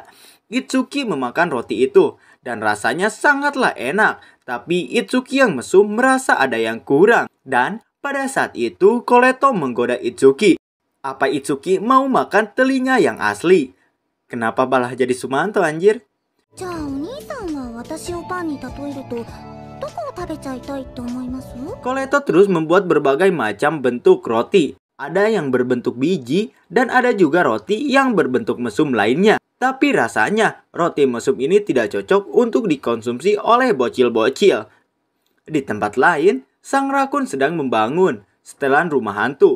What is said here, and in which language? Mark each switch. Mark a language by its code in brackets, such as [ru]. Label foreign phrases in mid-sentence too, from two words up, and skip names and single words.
[id] Itsuki memakan roti itu, dan rasanya sangatlah enak. Tapi Itsuki yang mesum merasa ada yang kurang. Dan pada saat itu, Koleto menggoda Itsuki. Apa Itsuki mau makan telinga yang asli? Kenapa malah jadi Sumanto anjir? [ja] じゃあお兄さんは私をパンに例えるとどこを食べちゃいたいって思います？ [id] Koleto terus membuat berbagai macam bentuk roti. Ada yang berbentuk biji dan ada juga roti yang berbentuk mesum lainnya. Tapi rasanya roti mesum ini tidak cocok untuk dikonsumsi oleh bocil-bocil. Di tempat lain, sang rakun sedang membangun setelan rumah hantu.